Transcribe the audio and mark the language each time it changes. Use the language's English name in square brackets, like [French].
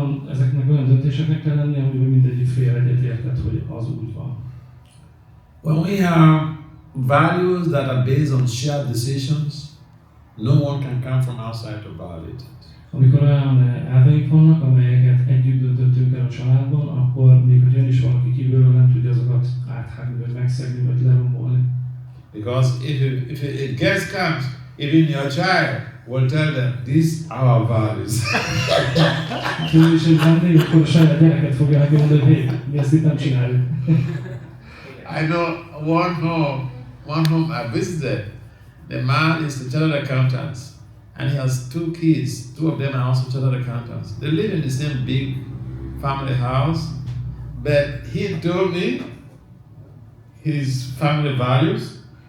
[Hungarian] Ezeknek olyan döntéseknek kell lennie, hogy mindegyik fél egyetértett, hogy az úgy van. [English] When we have values that are based on shared decisions, no one can come from outside to violate it. [Hungarian] Amikor olyan elveink vannak, amelyeket együtt döntöttünk el a családban, akkor még hogy jön is valaki kívülről, nem tudja azokat áthágni, vagy megszegni, vagy lerombolni. [English] Because if a guest comes, even your child will tell them, these are our values. [Hungarian] És egy vendég, akkor a saját gyereket fogja megmondani, hogy hé, mi ezt itt nem csináljuk. [English] I know one home I visited. The man is the chartered accountant, and he has 2 kids. 2 of them are also chartered accountants. They live in the same big family house, but he told me his family values.